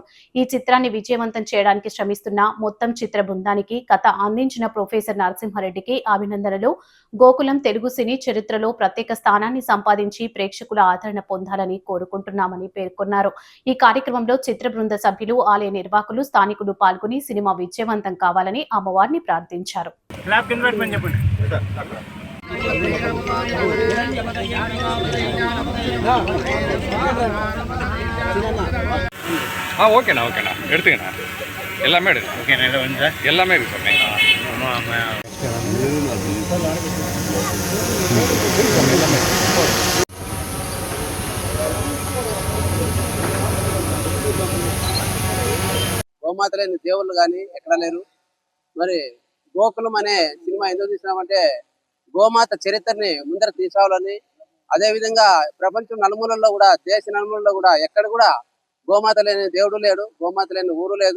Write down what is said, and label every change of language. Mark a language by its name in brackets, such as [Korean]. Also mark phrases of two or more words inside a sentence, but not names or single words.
[Telugu] ఈ చిత్రాన్ని విజయవంతం చేయడానికి శ్రమిస్తున్న మొత్తం చిత్ర బృందానికి, కథ అందించిన ప్రొఫెసర్ నరసింహారెడ్డికి అభినందనలు. గోకులం తెలుగు సినీ చరిత్రలో ప్రత్యేక స్థానాన్ని సంపాదించి ప్రేక్షకుల ఆదరణ పొందాలని కోరుకుంటున్నామని పేర్కొన్నారు. ఈ కార్యక్రమంలో చిత్ర బృంద సభ్యులు, ఆలయ నిర్వాహకులు, స్థానికులు పాల్గొని సినిమా విజయవంతం కావాలని అమ్మవారిని ప్రార్థించారు. [Tamil] ஓகேண்ணா ஓகேண்ணா எடுத்துக்கண்ணா எல்லாமே எடுங்க. ஓகேண்ணா எல்லாமே இருக்கு [Telugu] గోమాత లేని దేవుళ్ళు కానీ ఎక్కడ లేరు. మరి గోకులం అనే సినిమా ఎందుకు తీసినామంటే గోమాత చరిత్రని ముందర తీసుకోవాలని, అదేవిధంగా ప్రపంచం నలుమూలల్లో కూడా, దేశ నలుమూలల్లో కూడా ఎక్కడ కూడా గోమాత లేని దేవుడు లేడు, గోమాత లేని ఊరు లేదు.